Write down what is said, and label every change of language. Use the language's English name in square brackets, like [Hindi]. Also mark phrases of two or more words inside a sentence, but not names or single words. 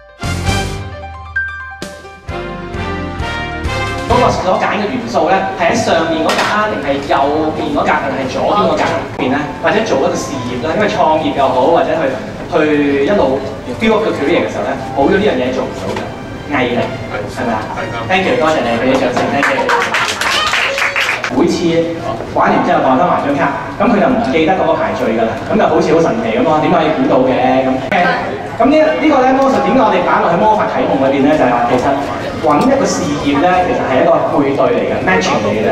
[Cantonese] 嗰個所揀嘅元素咧，係喺上面嗰格啊，定係右邊嗰格，定係左邊嗰格邊咧？或者做一個事業啦，因為創業又好，或者去一路 [English] build up [Cantonese] 個 career 嘅時候咧，冇咗呢樣嘢做唔到嘅，毅力係咪啊 ？ [English] Thank you， [Cantonese] 多謝你，俾啲掌聲 ， [English] thank you。 [Cantonese] 每次玩完之後攞翻埋張卡，咁佢就唔記得嗰個排序㗎啦，咁就好似好神奇咁咯。點解可以估到嘅咁呢個咧魔術點解我哋擺落去魔法啟蒙裏邊咧？就係話其實揾一個事業咧，其實係一個配對嚟嘅 matching 嚟嘅啫。